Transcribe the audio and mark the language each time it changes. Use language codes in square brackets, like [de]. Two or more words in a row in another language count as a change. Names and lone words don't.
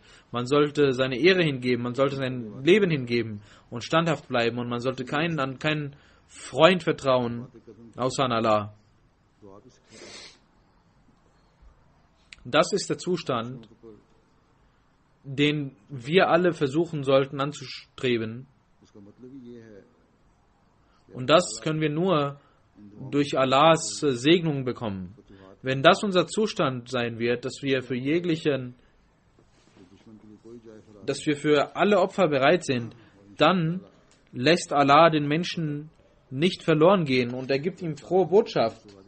[de] Man sollte seine Ehre hingeben, man sollte sein Leben hingeben und standhaft bleiben und man sollte an keinen Freund vertrauen, außer an Allah. Das ist der Zustand, den wir alle versuchen sollten anzustreben. [ur] उसका मतलब ही ये है [de] Und das können wir nur durch Allahs Segnung bekommen. Wenn das unser Zustand sein wird, dass wir für alle Opfer bereit sind, dann lässt Allah den Menschen nicht verloren gehen und er gibt ihm frohe Botschaft.